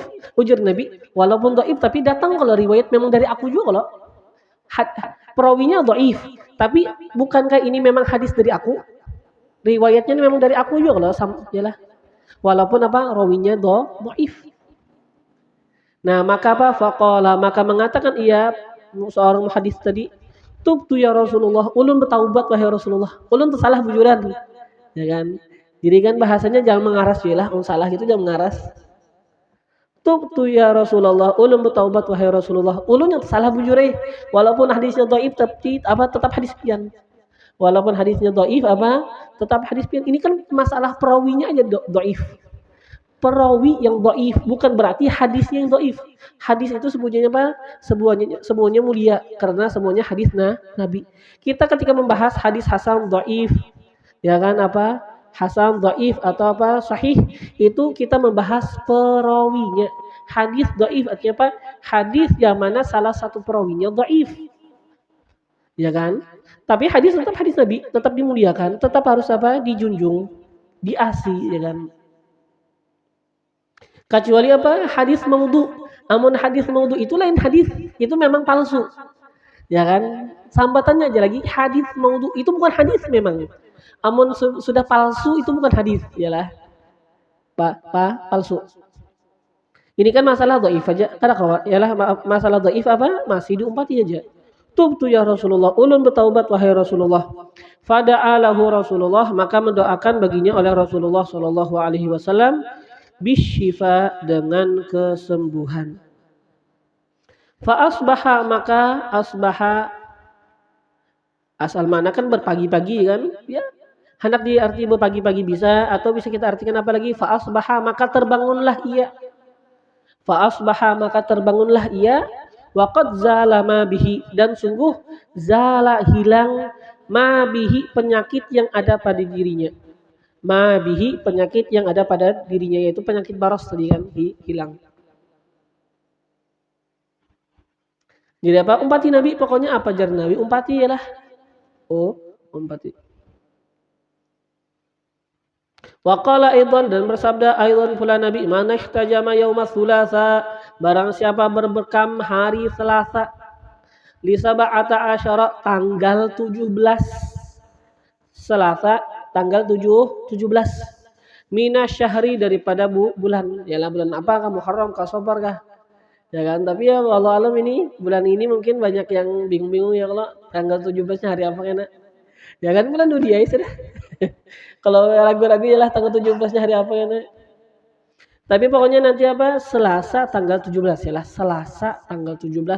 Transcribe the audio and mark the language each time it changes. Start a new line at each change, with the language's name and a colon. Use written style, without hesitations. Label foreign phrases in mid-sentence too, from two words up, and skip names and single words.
Indonesian: Ujar Nabi, walaupun dhaif tapi datang kalau riwayat memang dari aku juga kalau perawinya dhaif. Tapi bukankah ini memang hadis dari aku? Riwayatnya memang dari aku juga kalau yalah. Walaupun apa? Rawinya dhaif. Nah, maka apa? Faqala maka mengatakan ia seorang hadis tadi,
Arabic: تبت يا رسول الله,
Banjar: ulun bertaubat wahai Rasulullah. Ulun tersalah bujuran. Ya kan? Jadi kan bahasanya jangan mengaras lah, salah gitu jangan mengaras.
Arabic: تبت يا رسول الله,
Banjar: ulun bertaubat wahai Rasulullah. Ulun yang tersalah bujure, walaupun hadisnya dhaif tapi apa tetap hadis pian.
Indonesian: Walaupun hadisnya dhaif apa tetap hadis pian. Ini kan masalah perawinya aja dhaif. Perawi yang dhaif bukan berarti hadisnya yang dhaif. Hadis itu semuanya apa? Semuanya mulia karena semuanya hadis Nabi. Kita ketika membahas hadis hasan dhaif ya kan apa? Hasan dhaif atau apa sahih itu kita membahas perawinya. Hadis dhaif artinya apa? Hadis yang mana salah satu perawinya dhaif. Ya kan? Tapi hadis tetap hadis Nabi, tetap dimuliakan, tetap harus apa? Dijunjung, diasi ya kan? Kecuali apa? Hadis maudhu.
Banjar: Amun hadis maudhu itu lain hadis, itu memang palsu.
Indonesian: Ya kan?
Banjar: Sambatannya aja lagi hadis maudhu itu bukan hadis memang. Amun sudah palsu itu bukan hadis, yalah.
Indonesian: Palsu. Ini kan masalah dhaif aja. Karena yalah masalah dhaif apa?
Banjar: Masih diumpati aja.
Arabic: تبت يا رسول الله,
Banjar: ulun bertaubat wahai Rasulullah.
Arabic: فدعا له رسول الله,
Indonesian: maka mendoakan baginya oleh Rasulullah
Arabic: صلى الله عليه وسلم
Indonesian: bisyifa dengan kesembuhan.
Arabic: فأصبح
Indonesian: maka asbaha asal mana kan berpagi-pagi kan ya hendak diarti berpagi-pagi bisa atau bisa kita artikan apa lagi
Arabic: فأصبح
Indonesian: maka terbangunlah ia
Arabic: وقد زال ما به
Indonesian: dan sungguh zala hilang
Arabic: ما به
Indonesian: penyakit yang ada pada dirinya.
Arabic: ما به
Indonesian: penyakit yang ada pada dirinya yaitu penyakit baros tadi kan hilang.
Banjar: Jadi apa umpati Nabi pokoknya apa jar Nabi umpati ialah umpati.
Arabic: وقال أيضا,
Indonesian: dan bersabda aidan pula Nabi,
Arabic: من احتجم يوم الثلاثاء,
Indonesian: barang siapa berbekam hari Selasa,
Arabic: لسبع عشرة,
Indonesian: tanggal 17. Selasa tanggal 17 minasyahri, daripada bulan. Yalah, bulan apa kah? Muharram kah, Safar kah? Ya kan, tapi ya
Arabic: والله أعلم
Indonesian: ini bulan ini mungkin banyak yang bingung-bingung ya kalau tanggal 17-nya hari apa kena. Ya kan, bulan dunia ya sudah. Kalau ragu-ragu yalah tanggal 17-nya hari apa kena. Tapi pokoknya nanti apa? Selasa tanggal 17 yalah, Selasa tanggal 17.